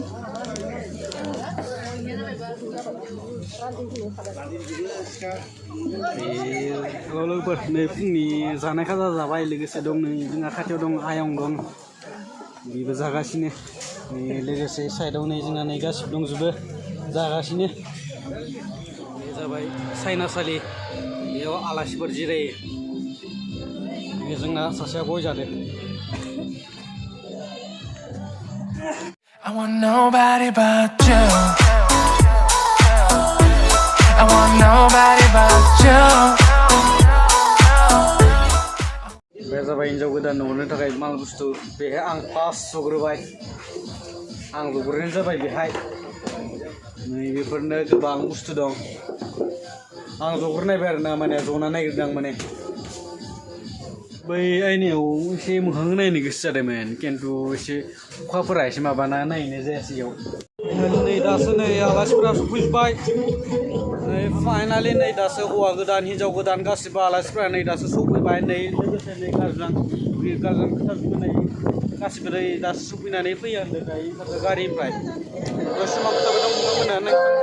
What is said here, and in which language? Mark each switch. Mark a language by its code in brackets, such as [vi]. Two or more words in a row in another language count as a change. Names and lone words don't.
[brx] लोगोफोर नै फुंनि जानाय खाजा जाबाय लोगोसे दं नै जोंहा खाथियाव दं आयं दं बेबो जागासिनो नै लोगोसे साइडआव नै जोंहा नै गासिबो दंजोबो जागासिनो बे जाबाय साइनासालि बेयाव आलासिफोर जिरायो बे जोंना सासेया गय जादो [en] I want nobody but you [brx] I want nobody but you बे जाबाय हिन्जाव गोदान हरनो थाखाय माल बुस्थु बेहाय आं फार्स्ट जग्रोबाय आं जग्रोनाय जाबाय बेहाय नै बेफोरनो गोबां बुस्थु दं आं जग्रोनायबाय आरोना माने जना नागिरदों आं माने बै आयनायाव एसे मोखां नायनो गोसो जादोंमोन खिन्थु एसे अखाफोरा एसे माबाना नायनाय जायासै इयाव नै दासो नै आलासिफोरा सफैजोब्बाय नै फाइनालि नै दासो हौवा गोदान हिन्जाव गोदान गासिबो आलासिफोरा नै दासो सफैबाय नै लोगोसे नै गारजां खोथा बिनाय गासिबो नै दासो सफैनानै फैयो होनदों दायो ओंखारदों गारिनिफ्राय दसे समाव खोथाबो दं बिथांमोना